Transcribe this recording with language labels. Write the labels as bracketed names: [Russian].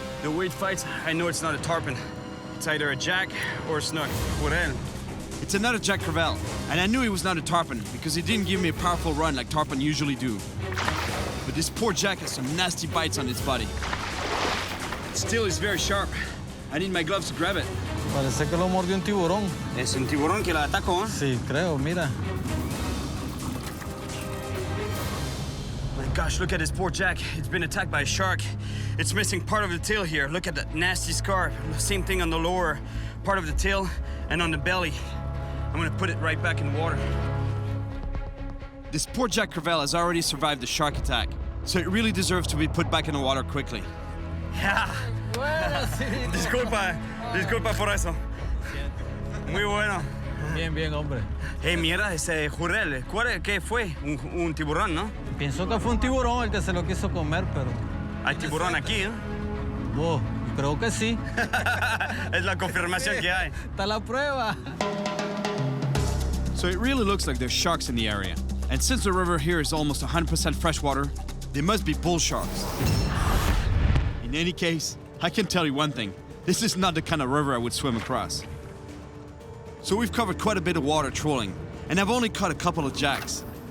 [English] The way it fights, I know it's not a tarpon. It's either a jack or a snook. [Spanish] Jurel. [English] It's another Jack Crevalle, and I knew he was not a tarpon because he didn't give me a powerful run like tarpon usually do. But this poor Jack has some nasty bites on its body. Still, it's very sharp. I need my gloves to grab it. [Spanish] Parece que lo mordió un tiburón. Es un tiburón que la atacó, ¿eh? Sí, creo, mira. [English] My gosh, look at this poor Jack. It's been attacked by a shark. It's missing part of the tail here. Look at that nasty scar. Same thing on the lower part of the tail and on the belly. I'm gonna put it right back in the water. This poor Jack Crevalle has already survived the shark attack, so it really deserves to be put back in the water quickly. [Spanish] Yeah. Disculpa por eso. Muy bueno. Bien, bien, hombre. Hey, mira, ese jurel. ¿Qué fue? Un tiburón, ¿no? Pienso que fue un tiburón el que se lo quiso comer, pero... Hay tiburón aquí, ¿eh? Oh, creo que sí. Es la confirmación que hay. Está la prueba. [English] So it really looks like there's sharks in the area. And since the river here is almost 100% freshwater, they must be bull sharks. In any case, I can tell you one thing. This is not the kind of river I would swim across. So we've covered quite a bit of water trolling, and I've only caught a couple of jacks.